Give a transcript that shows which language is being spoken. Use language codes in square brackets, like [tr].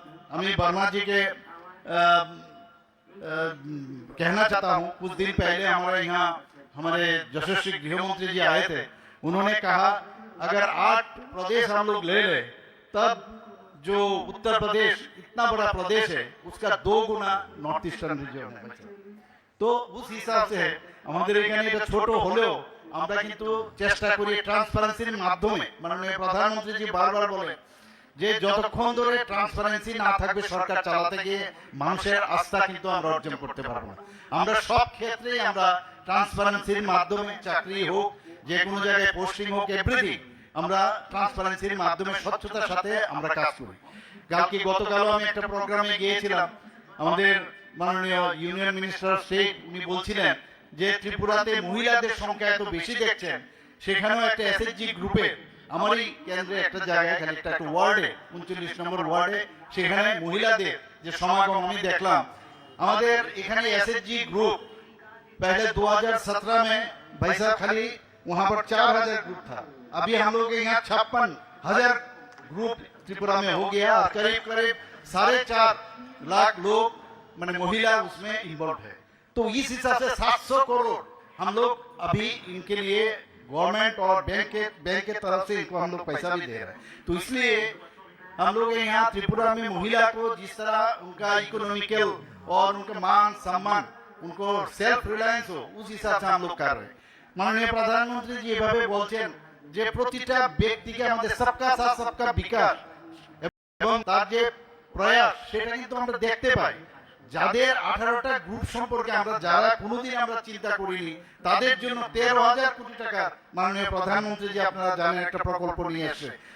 [hi] मैं वर्मा जी के कहना चाहता हूँ, कुछ दिन पहले हमारे यहाँ हमारे यशस्वी गृह मंत्री जी आए थे। उन्होंने कहा अगर 8 प्रदेश हम लोग ले लें तब जो उत्तर प्रदेश इतना बड़ा प्रदेश है उसका 2 गुना नॉर्थ ईस्टार्न রিজিয়ন है। তো उस हिसाब से [bn] আমাদের এখানে এটা ছোট হলেও আমরা কিন্তু চেষ্টা করি ট্রান্সপারেন্সির মাধ্যমে। মাননীয় প্রধানমন্ত্রী জি বারবার বলে যে যতক্ষণ ধরে ট্রান্সপারেন্সি না থাকবে সরকার চালাতে গিয়ে মানুষের আস্থা কিন্তু আমরা অর্জন করতে পারবো না। আমরা সব ক্ষেত্রেই আমরা ট্রান্সপারেন্সির মাধ্যমে চাকরি হোক, যে কোনো জায়গায় পোস্টিং হোক, এভরিথিং আমরা ট্রান্সপারেন্সির মাধ্যমে স্বচ্ছতার সাথে আমরা কাজ করি। কালকে গতকালও আমি একটা প্রোগ্রামে গিয়েছিলাম, আমাদের মাননীয় ইউনিয়ন মিনিস্টার শেখ উনি বলছিলেন যে ত্রিপুরাতে মহিলাদের সংখ্যা এত বেশি দেখছেন, সেখানেও একটা এসএসজি গ্রুপে আমারই কেন্দ্রে একটা জায়গায় খালি একটা ওয়ার্ডে 39 নম্বর ওয়ার্ডে সেখানে মহিলাদের যে সমাগম আমি দেখলাম। আমাদের এখানে [hi] एसएचजी ग्रुप पहले 2017 में भाई साहब खाली वहां पर 4000 ग्रुप था, अभी हम लोग के यहाँ 56,000 ग्रुप त्रिपुरा में हो गया और करीब करीब 4.5 लाख लोग मैंने महिला उसमें इन्वॉल्व है। तो इस हिसाब से 700 करोड़ हम लोग अभी इनके लिए गवर्नमेंट और बैंक के तरफ से इनको हम लोग पैसा भी दे रहे हैं। तो इसलिए हम लोग यहाँ त्रिपुरा में महिला को जिस तरह उनका इकोनॉमिकल और उनका मान सम्मान, उनको सेल्फ रिलायंस हो, उस हिसाब से हम लोग कर रहे हैं। माननीय प्रधानमंत्री जी [bn] এভাবে বলছেন যে প্রতিটা ব্যক্তিকে আমাদের সবকা সাথ সবকা বিকাশ এবং তার যে প্রয়াস সেটা কিন্তু আমরা দেখতে পাই। যাদের 18টা গ্রুপ সম্পর্কে আমরা যারা কোনোদিন আমরা চিন্তা করিনি তাদের জন্য 13,000 কোটি টাকা মাননীয় প্রধানমন্ত্রী জি আপনারা জানেন একটা প্রকল্প নিয়ে এসেছে।